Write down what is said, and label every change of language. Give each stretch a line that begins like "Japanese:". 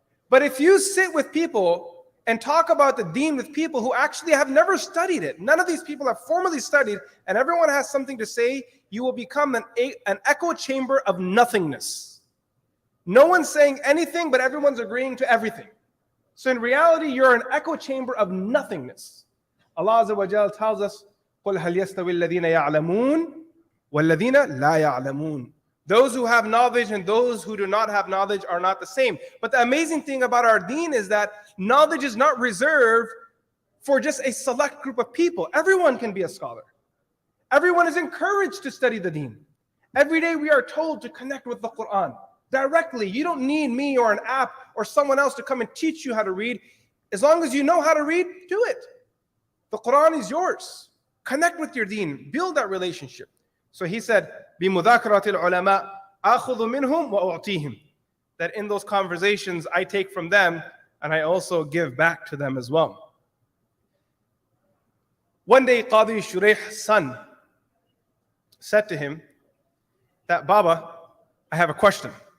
English: But if you sit with people and talk about the deen with people who actually have never studied it, none of these people have formally studied, and everyone has something to say, you will become an echo chamber of nothingness. No one's saying anything, but everyone's agreeing to everything. So in reality, you're an echo chamber of nothingness. Allah Azza wa Jal tells us,
Arabic: قُلْ هَلْ يَسْتَوِي الَّذِينَ يَعْلَمُونَ وَالَّذِينَ لَا يَعْلَمُونَ.
English: Those who have knowledge and those who do not have knowledge are not the same. But the amazing thing about our deen is that knowledge is not reserved for just a select group of people. Everyone can be a scholar. Everyone is encouraged to study the deen. Every day we are told to connect with the Quran directly. You don't need me or an app or someone else to come and teach you how to read. As long as you know how to read, do it. The Quran is yours. Connect with your deen. Build that relationship. So he said,
Arabic: بِمُذَاكَرَةِ الْعُلَمَاءِ أَخُذُ مِنْهُمْ وَأُعْطِيهِمْ.
English: That in those conversations, I take from them and I also give back to them as well. One day, Qadhi Shuraih's son said to him that, Baba, I have a question.